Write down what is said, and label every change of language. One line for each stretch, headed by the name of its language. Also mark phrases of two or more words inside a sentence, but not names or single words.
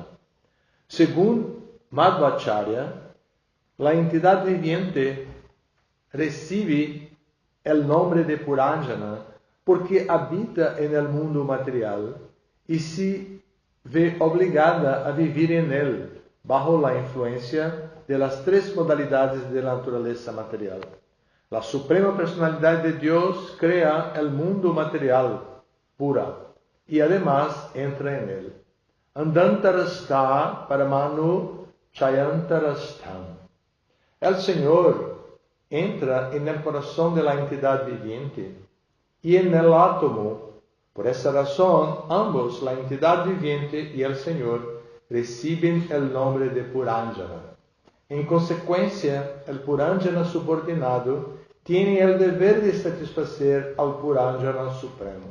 Spanish: Según Madhvacharya, la entidad viviente recibe el nombre de Puranjana porque habita en el mundo material y se ve obligada a vivir en él bajo la influencia de las tres modalidades de la naturaleza material. La suprema personalidad de Dios crea el mundo material pura y además entra en él.
Sanskrit: Andantarastha paramanu chayantarastham.
Spanish: El Señor entra en el corazón de la entidad viviente y en el átomo. Por esa razón, ambos, la entidad viviente y el Señor, reciben el nombre de Puranjana. En consecuencia, el Puranjana subordinado tiene el deber de satisfacer al Puranjana supremo.